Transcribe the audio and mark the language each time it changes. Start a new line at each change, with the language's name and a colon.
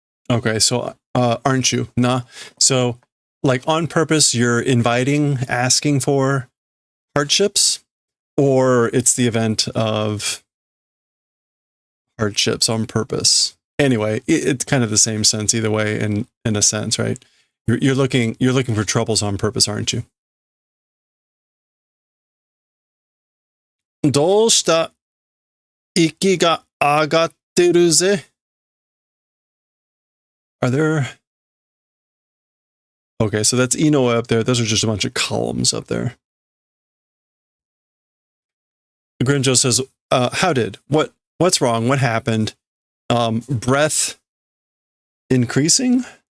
English: Okay, so aren't you? Nah. So, like on purpose, you're inviting, asking for hardships, or it's the event of hardships on purpose. Anyway, it's kind of the same sense either way. In a sense, right? You're looking for troubles on purpose, aren't you?
Japanese: どうした息が上がってるぜ?
English: Are there... Okay, so that's Inoue up there. Those are just a bunch of columns up there. Grinjo says, how did? What's wrong? What happened? Breath increasing?